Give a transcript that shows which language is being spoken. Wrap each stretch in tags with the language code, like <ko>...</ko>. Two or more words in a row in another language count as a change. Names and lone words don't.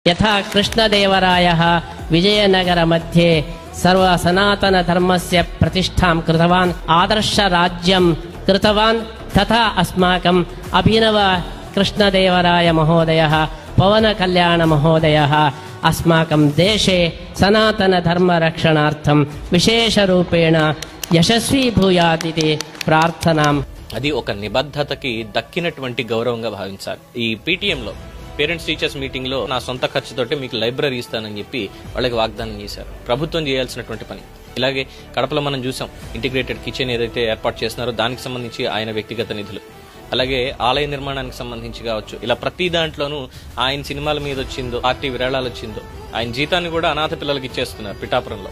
<sa>यथा कृष्णदेवरायः विजयनगर मध्ये सर्व सनातन धर्मस्य प्रतिष्ठां कृतवान्, आदर्श राज्यं कृतवान्, तथा अस्माकम् अभिनव कृष्णदेवराय महोदयः, पवन कल्याण महोदयः अस्माकं देशे सनातन धर्म रक्षणार्थं विशेषरूपेण यशस्वी भूयात् इति प्रार्थनां।</sa> <te>అది ఒక నిబద్ధతకి దక్కినటువంటి గౌరవంగా భావించాలి. ఈ పీటీఎం లో</te> <en>parents teachers meeting</en> <te>లో నా సొంత ఖర్చుతోటి మీకు లైబ్రరీ ఇస్తానని చెప్పి వాళ్ళకి వాగ్దానం చేశారు. ప్రభుత్వం చేయాల్సినటువంటి పని. ఇలాగే కడపలో మనం చూసాం,</te> <en>integrated kitchen</en> <te>ఏదైతే ఏర్పాటు చేస్తున్నారో దానికి సంబంధించి ఆయన వ్యక్తిగత నిధులు, అలాగే ఆలయ నిర్మాణానికి సంబంధించి కావచ్చు, ఇలా ప్రతి దాంట్లోనూ ఆయన సినిమాల మీద వచ్చిందో, పార్టీ విరాళాలు వచ్చిందో, ఆయన జీతాన్ని కూడా అనాథ పిల్లలకి ఇచ్చేస్తున్నారు పిఠాపురంలో.</te>